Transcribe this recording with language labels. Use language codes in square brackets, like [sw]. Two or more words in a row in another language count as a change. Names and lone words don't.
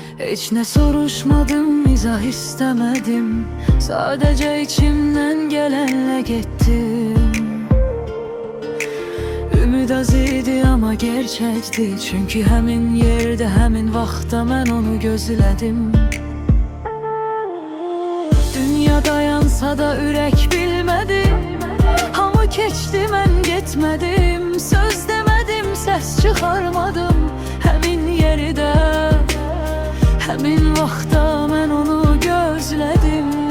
[tr] Hiç ne soruşmadım, izah istemedim. Sadece içimden gelenle gittim. [az] Ümid az idi [tr] ama gerçekti. [az] Çünkü hemin yerde, hemin vaxtda mən onu gözlədim. Dünya dayansa da ürək bilmədi. Hamı keçdi, mən getmədim. Söz demədim, səs çıxarmadım. Həmin yerdə, həmin vaxtda mən onu gözlədim.